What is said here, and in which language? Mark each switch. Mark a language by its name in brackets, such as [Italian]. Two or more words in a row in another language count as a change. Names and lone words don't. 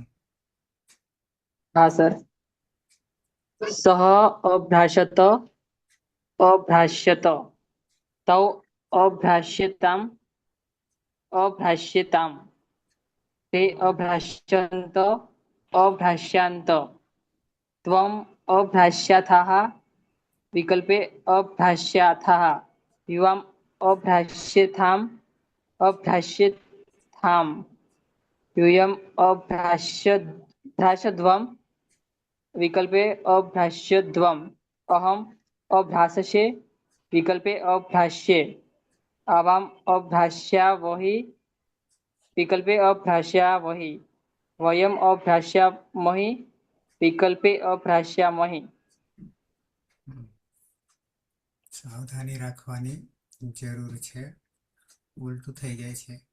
[Hindi] हाँ सर। [Sanskrit] सः अभ्रासत अभ्रास्यत तौ अभ्रास्यताम् अभ्रास्येताम् ते अभ्रास्यन्त अभ्रास्यन्त त्वम् अभ्रास्यथः विकल्पे अभ्रास्यथः युवाम् अभ्रास्येथाम् अभ्रास्येथाम् यूयम् अभ्रास्यध्वम् विकल्पे अभ्रास्यध्वम् अहम् અભ્રાસશે વિકલ્પે અભ્રાસ્યે આવામ અભ્રાસ્યાવહી વિકલ્પે અભ્રાસ્યાવહી વયમ અભ્રાસ્યામહી વિકલ્પે અભ્રાસ્યામહી [Gujarati] સાવધાની રાખવાની જરૂર છે, ઉલટું થઈ જાય છે.